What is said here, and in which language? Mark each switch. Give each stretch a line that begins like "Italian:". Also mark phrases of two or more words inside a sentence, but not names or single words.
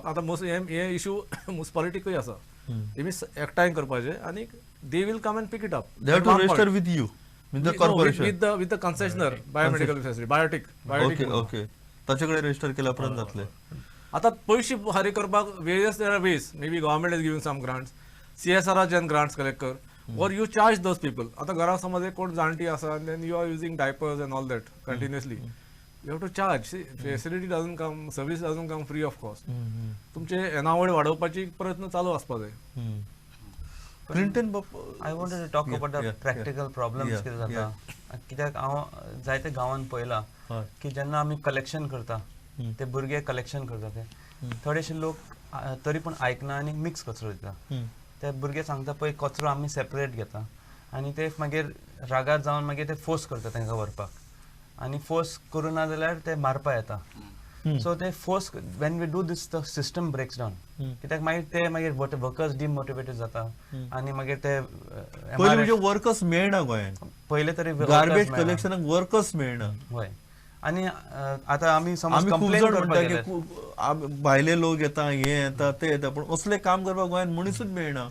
Konkani: आतां हे इशू म्युनिसिपालिटीकूय आसा, तेमी एकठांय करपाचें आनी
English: they will come and pick it up. They have to register with you, with the corporation. with the concessioner, biomedical facility, biotic. ओके,
Konkani: ताचे कडेन रजिस्टर केल्या उपरांत जातलें. आता पयशे फारीक करपाक
English: various there are ways. May be government is giving some grants, CSR जेन grants collect कर, or you charge those people.
Konkani: आता घरांत समज एक कोण जाणटी आसा
English: and then you are using diapers and all that continuously, you have to charge. See, facility doesn't come, service doesn't come free of cost.
Konkani: तुमचे येणावळ वाडोवपाची प्रयत्न चालू आसपा जाय. क्लिंटन
English: I wanted to talk about the practical problems
Konkani: कितें जाता. कित्याक हांव जायते गांवांत पळयलां की जेन्ना आमी कलेक्शन करता, ते भुरगे कलेक्शन करता, ते थोडेशे लोक तरी पूण आयकना आनी मिक्स कचरो दिता. ते भुरगे सांगता पळय कचरो आमी सेपरेट घेता आनी ते मागीर रागार जावन मागीर ते फोर्स करता तांकां व्हरपाक, आनी फोर्स करूं ना जाल्यार ते मारपा येता.
English: सो ते फोर्स when we do this the system breaks down.
Konkani: कित्याक मागीर ते मागीर वर्कर्स डिमोटिवेटेड जाता आनी मागीर ते पयलीं म्हणजे वर्कर्स मेळना गोंयांत. पहिले तरी गार्बेज कलेक्शनाक वर्कर्स मेळना. हय, आनी आतां आमी समज खूब कंप्लेन जाण करपाक म्हणटा गेले, की भायले लोक येता, हे येता, ते येता, पण असले काम करपाक गोंयांत मनीसूच मेळना.